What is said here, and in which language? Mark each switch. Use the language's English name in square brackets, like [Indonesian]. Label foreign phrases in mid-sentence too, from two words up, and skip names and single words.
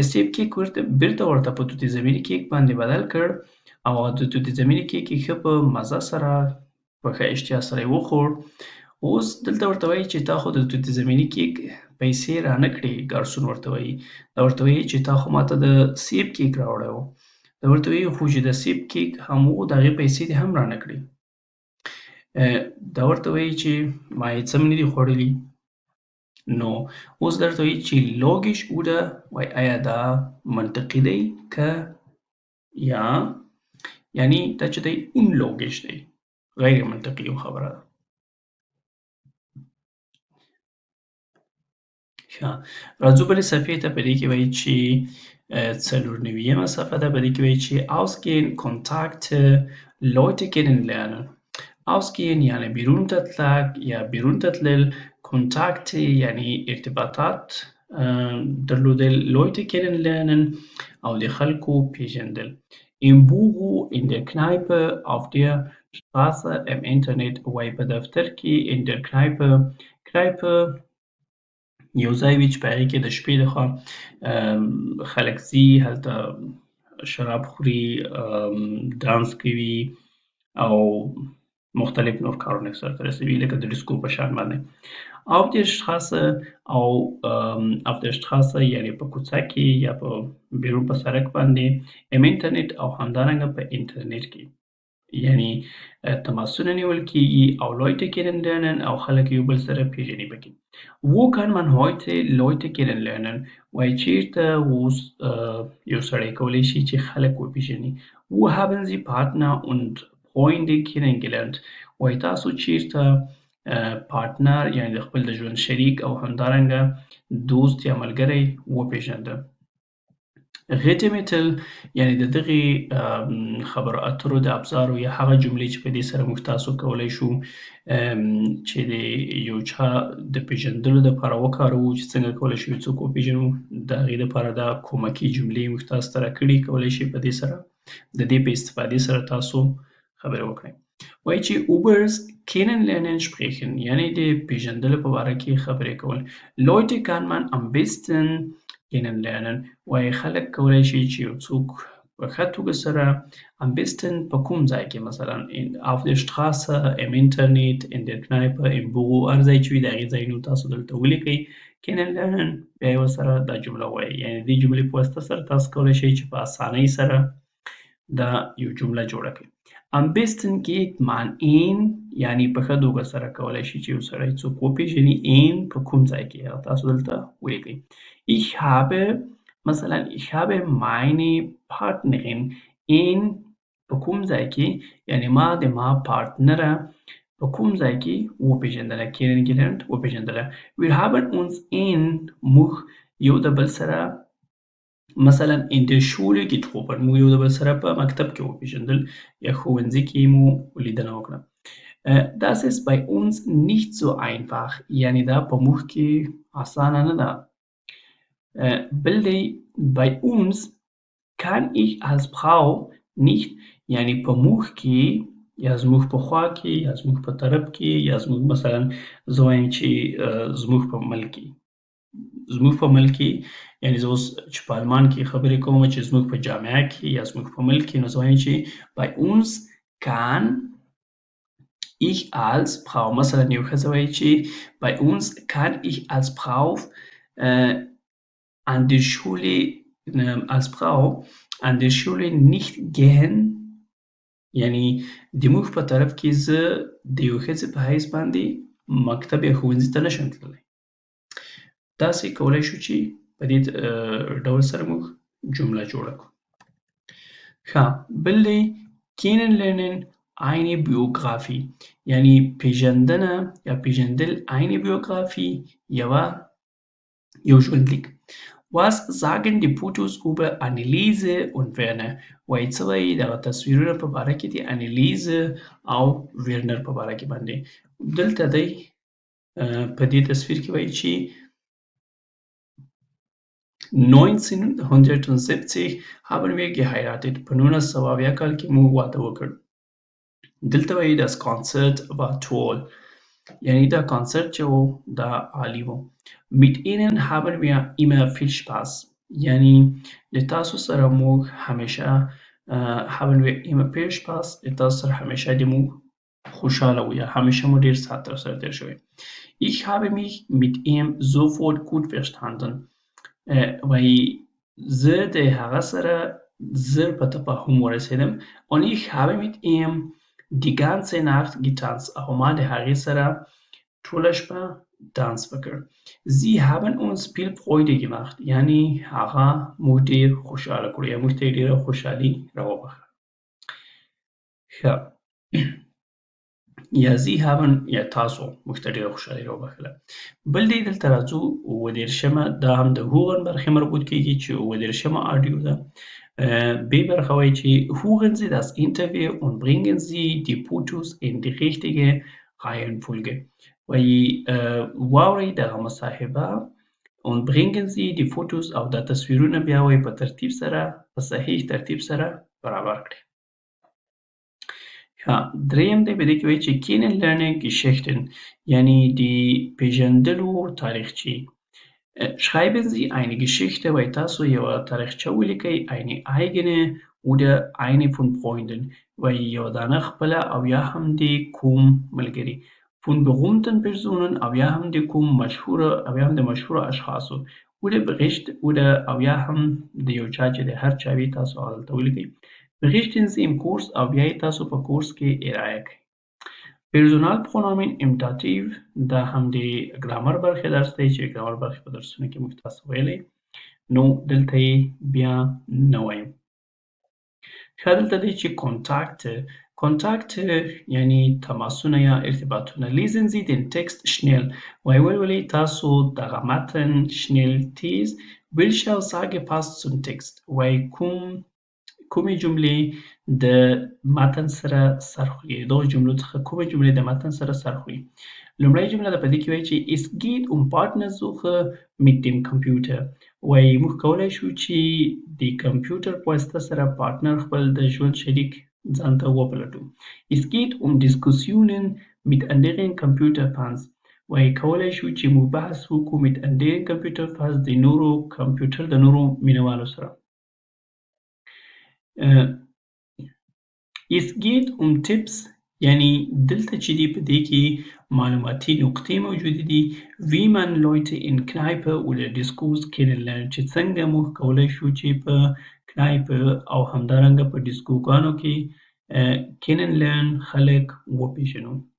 [Pashto] سیب کیک بېرته ورته په توت زمیني کیک باندې بدل کړ او د توت زمیني کیک یې ښه په مزه سره په ښه اشتیا سره یې وخوړ اوس دلته ورته وایي چې تا خو د توت زمیني کیک پیسې رانه کړې ګارسون ورته وایي دا ورته وایي چې تا خو ماته د سیب کیک راوړی و دا ورته وایي خو چې د سیب کیک هم و د هغې پیسې دې هم رانه کړې دا ورته وایي چې ما هېڅ هم نه دي خوړلي نو اوس درته وایي چې [German] logisch oder [Pashto] وایي آیا دا منطقي دی که یا یعنی دا چې دی unlogisch دی غیر منطقي یو خبره ده راځو بلې صفحې ته په دې کې وایي چې 94مه صفحه ده په دې کې وایي چې [German] ausgehen Kontakte Leute kennenlernen ausgehen [Pashto] یعنی بیرون ته تلک یا بیرون ته تلل Kontakte یعنی ارتباطات درلودل [German] Leute kennenlernen [Pashto] او د خلکو پیژندل [German] im Büro in der Kneipe auf der Straße im Internet [Pashto] وایي په دفتر کې [German] in der Kneipe [Pashto] یو ځای وي چې په هغې کې د شپې لخوا خلک ځي هلته شراب خوري دانس کوي او مختلف نور کارونه سرته رسوي لکه د ډیسکو په شان باندې [German] auf der Straße auf der Straße [Pashto] یعنې په کوڅه کې یا په بیرون په سړک باندې [German] im Internet [Pashto] او همدارنګه په انټرنیټ کې یعنی تماسونه نیول کېږي او [German] Leute kennenlernen [Pashto] او خلک یو بل سره پیژني پکې [German] Wo kann man heute Leute kennenlernen [Pashto] وایي چېرته اوس یو سړی کولی شي چې خلک وپیژني [German] Wo haben Sie Partner und Freunde kennengelernt [Pashto] وایي تاسو چېرته پارتنر یعنې د خپل د ژوند شریک او همدارنګه دوست یا ملګری وپیژنده Redemittel یعنې د دغې خبرو اترو د ابزارو یا هغه جملې چې په دې سره موږ تاسو کولی شو چې د یو چا د پیژندلو دپاره وکاروو چې څنګه کولی شو یو څوک وپیژنو د هغې دپاره دا کومکي جملې موږ تاسو ته راکړي کولی شئ په دې سره د دې په استفادې سره تاسو خبرې وکړئ وایي چې [German] Ubers kennenlernen sprechen [Pashto] یعنې د پیژندلو په باره کې خبرې کول [German] Leute kann man am besten kennenlernen [Pashto] وایي خلک کولی شي چې یو څوک په ښه توګه سره [German] am besten [Pashto] په کوم ځای کې مثلا [German] auf der Straße, im Internet, in der Kneipe, im Büro [Pashto] هر ځای چې وي د هغې ځایونو تاسو دلته ولیکئ. kennenlernen بیا یې ورسره دا جمله ووایئ. یعنې دې جملې په واسطه سره تاسو کولی شئ چې په اسانۍ سره دا یو جمله جوړه کړئ. [German] am besten geht man in [Pashto] یعنې په ښه توګه سره کولی شي چې یو سړی څوک وپېژني. in په کوم ځای کې هغه تاسو دلته ولیکئ. [German] ich habe [Pashto] مثلا [German] ich habe meine Partnerin in [Pashto] په کوم ځای کې یعنې ما د ما پارتنره په کوم ځای کې وپېژندله. kennengelernt وپېژندله. [German] wir haben uns in [Pashto] موږ یو د بل سره مثلا [German] in der Schule getroffen [Pashto] موږ یو د بل سره په مکتب کې وپېژندل یا ښوونځي کې مو لیدنه وکړه. [German] Das ist bei uns nicht so einfach [Pashto] یعنې دا په موږ کې اسانه نه ده. بل دی [German] bei uns kann ich als Frau nicht [Pashto] یعنې په موږ کې یا زموږ په خوا کې یا زموږ په طرف کې یا زموږ مثلا زه وایم چې زموږ په ملک کې زموږ په ملک کې یعنې زه اوس چې په آلمان کې خبرې کوم چې زموږ په جامعه کې یا زموږ په ملک کې نو زه وایم چې [German] bei uns kann ich als Frau [Pashto] مثلا یو ښځه وایي چې [German] bei uns kann ich als Frau an der Schule als Frau an der Schule nicht gehen [Pashto] یعنی د موږ په طرف کې زه د یو ښځې په حیث باندې مکتب یا ښوونځي ته نشم تللی. داسې کولی شو چې په دې ډول سره موږ جمله جوړه کړو. ښه بل دی [German] kennenlernen eine Biografie [Pashto] یعنی پیژندنه یا پیژندل [German] eine Biografie [Pashto] یو ژوندلیک. [German] Was sagen die Fotos über Anneliese und Werner [Pashto] وایي څه وایي دغه تصویرونه په باره کې د انیلیزه او ویرنر په باره کې باندې. دلته دی په دې تصویر کې وایي چې 1970 [German] haben wir geheiratet [Pashto] په 1970 کال کې موږ واده وکړ. دلته وایي [German] das Konzert war toll [Pashto] یعنی دا کانسرت چې و دا عالی و. [German] mit ihnen haben wir immer viel Spaß [Pashto] یعنی د تاسو سره موږ همیشه [German] haben wir immer viel Spaß [Pashto] د تاسو سره همیشه د موږ خوشحاله و یا همیشه مو ډېر ساعت سره تیر شوی. [German] ich habe mich mit ihm sofort gut verstanden [Pashto] وایي زه د هغه سره زر په تفاهم ورسېدم. [German] und ich habe mit ihm die ganze Nacht getanzt [Pashto] او ما د هغې سره ټوله شپه دانس وکړ. [German] sie haben uns viel Freude gemacht [Pashto] یعنی هغه موږ ډېر خوشحاله کړو یا موږ ته یې ډېره خوشحالي راوبخله. ښه یا [German] sie haben [Pashto] یا تاسو موږ ته ډېره خوشحالي راوبخله. بل دی دلته راځو 30 دا هم د هوغن برخې مربوط کېږي چې 30 آډیو ده. B برخه وایي چې [German] hören Sie das Interview und bringen Sie die Fotos in die richtige Reihenfolge [Pashto] وایي واورئ دغه مصاحبه [German] und bringen Sie die Fotos [Pashto] او دا تصویرونه بیا وایي په ترتیب سره په صحیح ترتیب سره برابر کړئ. دریم دی په دې کې وایي چې [German] kennenlernen Geschichten [Pashto] یعنی د پیژندلو تاریخچې. [German] schreiben Sie eine Geschichte [Pashto] وایي تاسو یوه تاریخچه ولیکئ [German] eine eigene oder eine von Freunden [Pashto] وایي یوه دانه خپله او یا هم د کوم ملګري. [German] von berühmten Personen [Pashto] او یا هم د کوم مشهوره او یا هم د مشهوره اشخاصو [German] oder Bericht oder [Pashto] او یا هم د یو چا چې د هر چا وي تاسو هغه دلته ولیکئ. [German] berichten Sie im Kurs [Pashto] او بیا یې تاسو په کورس کې ارایه کړئ. [German] Personalpronomen im Dativ [Pashto] دا هم د ګرامر برخې درس دی چې ګرامر برخې په درسونو کې موږ تاسو ویلی نو دلته یې بیا نه وایم. ښه دلته دی چې کونتاکت یعنی تماسونه یا ارتباطونه. [German] lesen Sie den Text schnell [Pashto] وایي ولولئ تاسو دغه متن schnell تیز. [German] welche Aussage passt zum Text [Pashto] وایي کومې جملې د متن سره سر خوري دغو جملو څخه کومې جملې د متن سره سر خوري. لومړی جمله ده په دې کې وایي چې [German] es geht Partnersuche mit dem Computer [Pashto] وایي موږ کولی شو چې د کمپیوټر په واسطه سره پارتنر خپل د ژوند شریک ځان ته وپلټو. [German] es geht Diskussionen mit anderen Computerfans [Pashto] وایي کولی شو چې موږ بحث وکړو [German] mit anderen Computerfans [Pashto] د نورو کمپیوټر د نورو مینوالو سره. [German] Es geht um Tipps [Pashto] یعنی دلته چې دی په دې کې معلوماتي نقطې موجودې دي [German] wie man Leute in Kneipe oder Diskos kennenlernt [Pashto] چې څنګه موږ کولی شو چې په kneipe او همدارنګه په ډیسکوګانو کې kennenlernen خلک وپېژنو.